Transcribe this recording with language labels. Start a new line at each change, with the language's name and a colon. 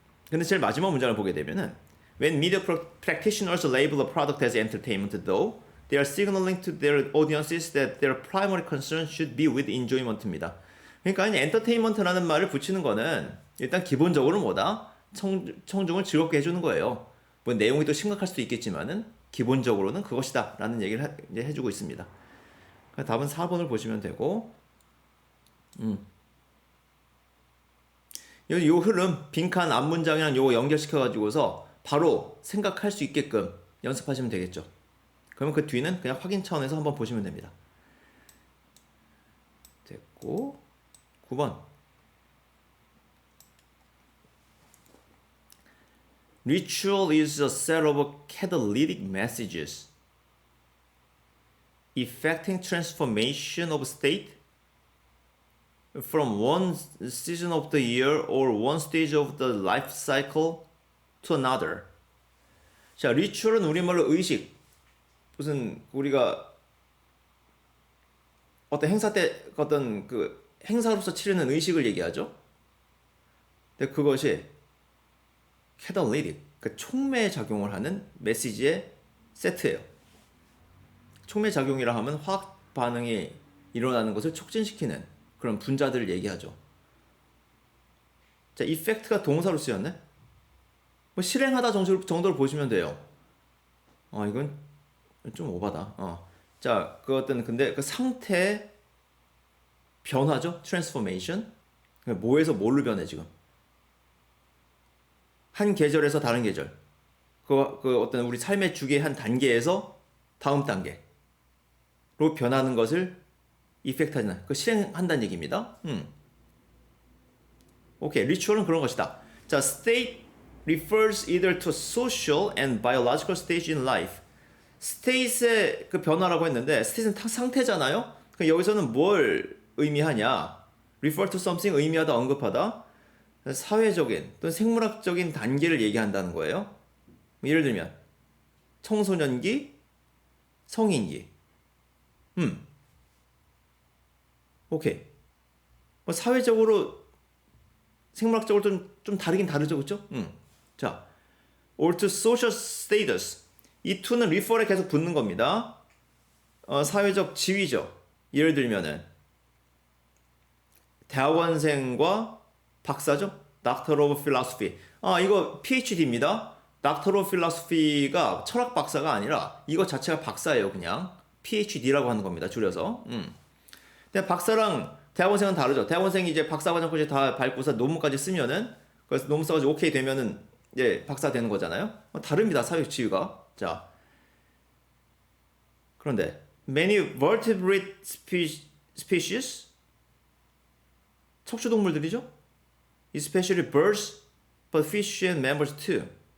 English: 근데 제일 마지막 문장을 보게 되면은 When media practitioners label a product as entertainment, though, they are signaling to their audiences that their primary concern should be with enjoyment입니다.
Korean: 그러니까 엔터테인먼트라는 말을 붙이는 거는 일단 기본적으로 뭐다? 청중을 즐겁게 해주는 거예요. 뭐 내용이 또 심각할 수도 있겠지만은 기본적으로는 그것이다 라는 얘기를 이제 해주고 있습니다. 답은 4번을 보시면 되고 요 흐름 빈칸 앞문장이랑 요거 연결시켜 가지고서 바로 생각할 수 있게끔 연습하시면 되겠죠. 그러면 그 뒤는 그냥 확인 차원에서 한번 보시면 됩니다.
English: 됐고 9번 Ritual is a set of catalytic messages effecting transformation of state from one season of the year or one stage of the life cycle to another.
Korean: 자, 리추얼은 우리말로 의식. 무슨 우리가 어떤 행사 때 어떤 그 행사로서 치르는 의식을 얘기하죠. 근데 그것이 catalytic, 그 촉매 작용을 하는 메시지의 세트예요. 촉매 작용이라 하면 화학 반응이 일어나는 것을 촉진시키는 그런 분자들을 얘기하죠. 자, effect가 동사로 쓰였네. 뭐 실행하다 정도로 보시면 돼요. 이건 좀 오바다. 자, 그 어떤 근데 그 상태 변화죠. transformation. 뭐에서 뭘로 변해 지금? 한 계절에서 다른 계절. 그 어떤 우리 삶의 주기의 한 단계에서 다음 단계로 변하는 것을 이펙트 하잖아요. 그 실행한다는 얘기입니다. 오케이. 리추얼은 그런 것이다.
English: 자, state refers either to social and biological stage in life.
Korean: state의 그 변화라고 했는데 state는 상태잖아요. 그러니까 여기서는 뭘 의미하냐?
English: refer to something 의미하다, 언급하다.
Korean: 사회적인 또는 생물학적인 단계를 얘기한다는 거예요. 예를 들면 청소년기, 성인기. 오케이. 뭐 사회적으로 생물학적으로 좀 다르긴 다르죠, 그렇죠?
English: 자, or to social status.
Korean: 이 to는 refer에 계속 붙는 겁니다. 사회적 지위죠. 예를 들면은 대학원생과 박사죠.
English: Doctor of Philosophy. 이거 PhD입니다.
Korean: Doctor of Philosophy가 철학 박사가 아니라 이거 자체가 박사예요, 그냥. PhD라고 하는 겁니다, 줄여서. 근데 박사랑 대학원생은 다르죠. 대학원생이 이제 박사과정까지 다 밟고서 논문까지 쓰면은, 그래서 논문 써가지고 오케이 되면은 이제 박사 되는 거잖아요. 다릅니다, 사회적 지위가. 자, 그런데 many vertebrate species 척추동물들이죠.
English: Especially birds, but fish and mammals too.